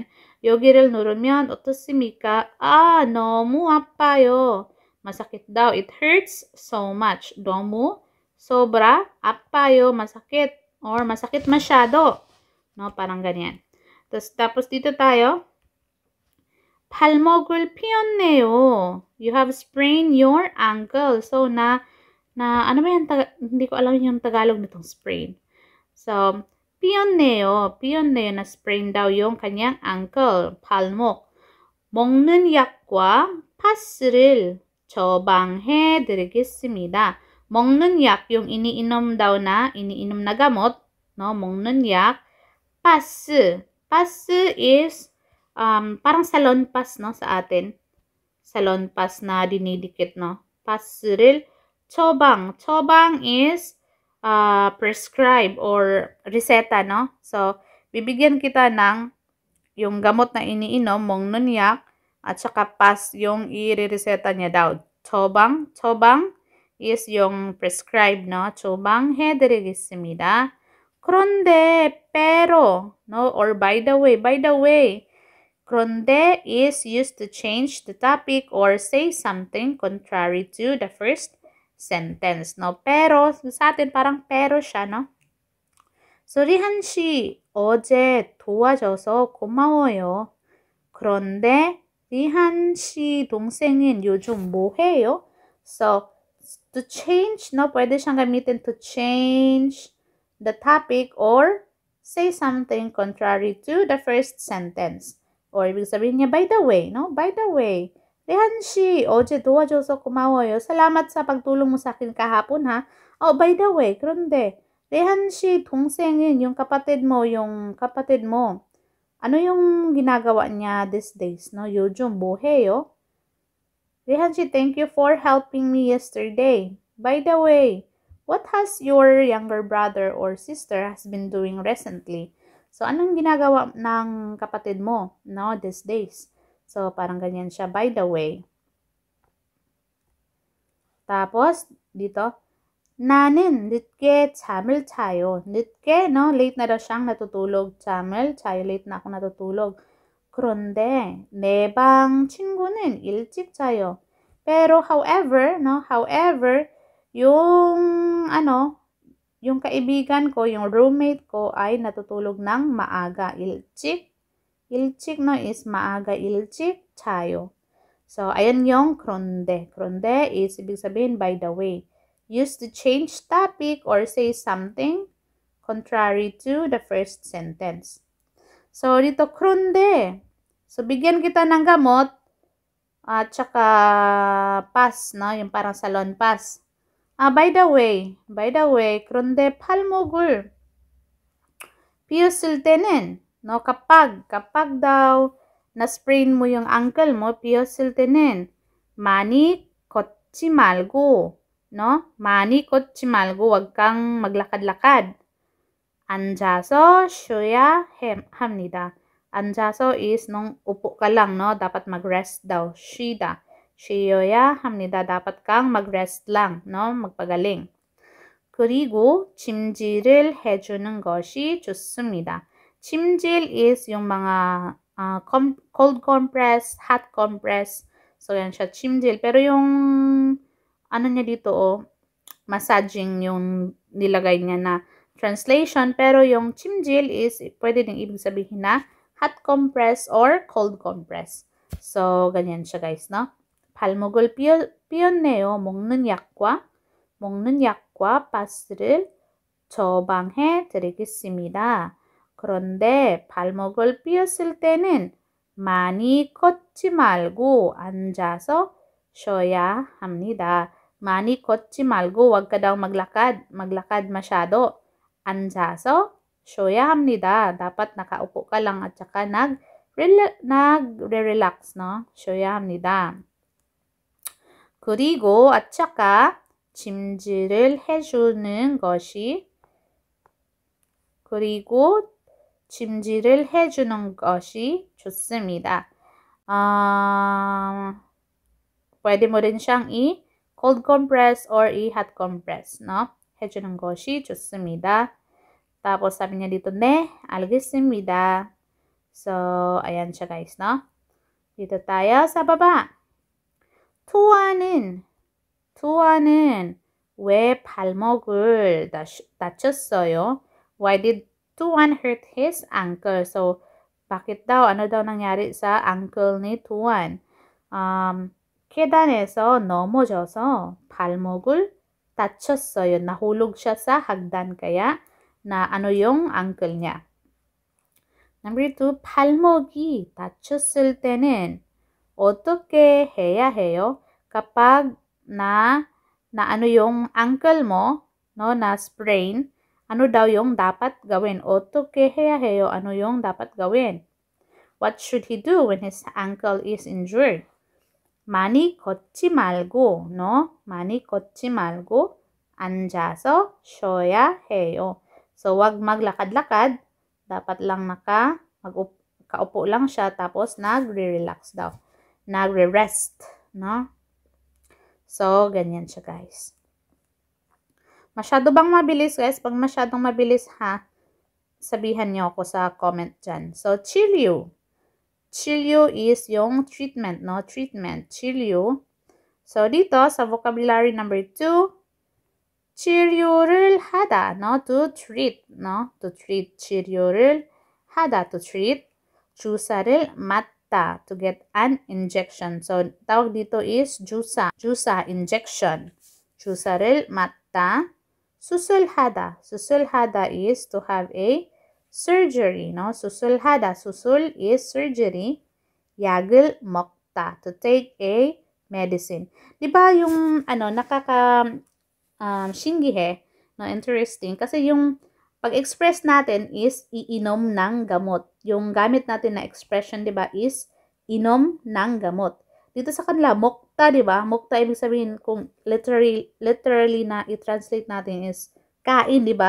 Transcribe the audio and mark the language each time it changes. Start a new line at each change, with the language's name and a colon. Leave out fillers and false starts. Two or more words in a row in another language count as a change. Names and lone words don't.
Korean: 여기를 누르면 어떻습니까? 너무 아파요.
Filipino: Masakit daw.
English: It hurts so much.
Korean: 너무,
Filipino: sobra, apayo, masakit. Or masakit masyado. No, parang ganyan. Tapos dito tayo.
Korean: 발목을 삐었네요.
English: You have sprained your ankle. So,
Filipino: ano ba yan? Hindi ko alam yung Tagalog nitong sprain. So,
Korean: 삐었네요. 삐었네요
Filipino: na sprain daw yung kanyang ankle,
Korean: 발목. 먹는 약과 파스를 처방해 드리겠습니다. 먹는 약,
Filipino: yung iniinom na gamot, no?
Korean: 먹는 약. 파스.
Filipino: 파스 is parang salon pass, no, sa atin. Salon pass na dinidikit, no.
Korean: 파스를 처방. 처방
English: is prescribe or reseta, no.
Filipino: So, bibigyan kita ng yung gamot na iniinom,
Korean: 먹는 약,
Filipino: at saka pass yung i-reseta niya daw.
Korean: 처방. 처방
Filipino: is yung prescribe, no.
Korean: 처방해 드리겠습니다. 그런데,
Filipino: pero,
English: no, or by the way. 그런데 is used to change the topic or say something contrary to the first sentence, no.
Filipino: Pero, sa atin parang pero siya, no. So,
Korean: 리한 씨, 어제 도와줘서 고마워요. 그런데 리한 씨 동생은 요즘 뭐 해요?
English: So, to change, no,
Filipino: pwede siyang gamitin
English: to change the topic or say something contrary to the first sentence.
Filipino: Or ibig sabihin niya,
English: by the way, no? By the way,
Korean: 리한 씨, 어제 도와줘서 고마워요.
Filipino: Salamat sa pagtulong mo sa akin kahapon, ha?
English: Oh, by the way,
Korean: 그런데 리한 씨 동생은
Filipino: yung kapatid mo. Ano yung ginagawa niya
English: these days,
Filipino: no?
Korean: 요즘 뭐 해요? 리한 씨,
English: thank you for helping me yesterday. By the way, what has your younger brother or sister has been doing recently?
Filipino: So, anong ginagawa ng kapatid mo, no,
English: these days?
Filipino: So, parang ganyan siya,
English: by the way.
Filipino: Tapos, dito,
Korean: 나는 늦게 잠을 자요. 늦게,
Filipino: no, late na daw siyang natutulog.
Korean: 잠을 자요,
Filipino: late na ako natutulog.
Korean: 그런데 내 방 친구는 일찍 자요.
Filipino: Pero, however, yung kaibigan ko, yung roommate ko ay natutulog ng maaga. 일찍, no, is maaga.
Korean: 일찍 자요.
Filipino: So, ayan yung
Korean: 그런데. 그런데
Filipino: is ibig sabihin
English: by the way. Used to change topic or say something contrary to the first sentence.
Filipino: So, dito 그런데. So, bigyan kita ng gamot at saka pass, no? Yung parang salon pass.
English: By the way,
Korean: 그런데 팔목을 삐었을 때는,
Filipino: no, kapag daw na-sprain mo yung ankle mo,
Korean: 삐었을 때는 많이 걷지 말고, no? 많이 걷지 말고,
Filipino: wag kang maglakad-lakad.
Korean: 앉아서 쉬어야 합니다.
Filipino: 앉아서 is nung upo ka lang, no? Dapat mag-rest daw.
Korean: 쉬다. 쉬어야 합니다.
Filipino: Dapat kang mag-rest lang, no? magpagaling.
Korean: 그리고 찜질을 해주는 것이 좋습니다.
Filipino: 찜질 is yung mga
English: cold compress, hot compress.
Filipino: So, yan siya, 찜질. Pero yung, ano niya dito, massaging yung nilagay niya na translation. Pero yung 찜질 is, pwede din ibig sabihin na
English: hot compress or cold compress.
Filipino: So, ganyan siya, guys, no?
Korean: 발목을 삐었네요. 먹는 약과 파스를 처방해 드리겠습니다. 그런데 발목을 삐었을 때는 많이 걷지 말고 앉아서 쉬어야 합니다. 많이 걷지 말고
Filipino: wag ka daw maglakad masyado.
Korean: 앉아서 쉬어야 합니다.
Filipino: Dapat nakaupo ka lang at saka nagre-relax, no?
Korean: 쉬어야 합니다. 그리고
Filipino: at saka
Korean: 찜질을 해주는 것이 좋습니다.
Filipino: Pwede mo rin siyang i-cold compress or i-hot compress, no?
Korean: 해주는 것이 좋습니다.
Filipino: Tapos sabi niya dito,
Korean: 네, 알겠습니다.
Filipino: So, ayan siya, guys, no? Dito tayo sa baba.
Korean: 투아는 왜 발목을 다쳤어요?
English: Why did Tuan hurt his ankle?
Filipino: So, Bakit daw? Ano daw nangyari sa ankle ni Tuan?
Korean: 계단에서 넘어져서 발목을 다쳤어요.
Filipino: Nahulog siya sa hagdan kaya na ano yung ankle niya.
English: Number 2,
Korean: 발목이 다쳤을 때는 어떻게 해야 해요?
Filipino: Kapag na ano yung ankle mo, no, na sprain, ano daw yung dapat gawin?
Korean: 어떻게 해야 해요?
Filipino: Ano yung dapat gawin?
English: What should he do when his ankle is injured?
Korean: 많이 걷지 말고, no? 많이 걷지 말고 앉아서 쉬어야 해요.
Filipino: So, wag maglakad-lakad. Dapat lang kaupo lang siya tapos nagre-relax daw. Nagre-rest, no? So, ganyan siya, guys. Masyado bang mabilis, guys? Pag masyadong mabilis, sabihan niyo ako sa comment dyan. So,
Korean: 치료. 치료
Filipino: is yung treatment, no? Treatment. 치료. So, dito sa
English: vocabulary number 2,
Korean: 치료를 하다,
Filipino: no?
English: To treat, no? To treat.
Korean: 치료를 하다,
English: to treat.
Korean: 주사를 맞다,
English: to get an injection. So,
Filipino: tawag dito is
Korean: 주사. 주사,
Filipino: injection.
Korean: 주사를 맞다. 수술하다.
English: 수술하다 is to have a surgery, no?
Korean: 수술하다.
English: 수술 is surgery.
Korean: 약을 먹다,
English: to take a medicine.
Filipino: Diba yung 신기해, no? Interesting kasi yung pag-express natin is iinom ng gamot. Yung gamit natin na expression, diba, is inom ng gamot. Dito sa kanila, mokta, diba? Mokta ibig sabihin kung literally na i-translate natin is kain, diba?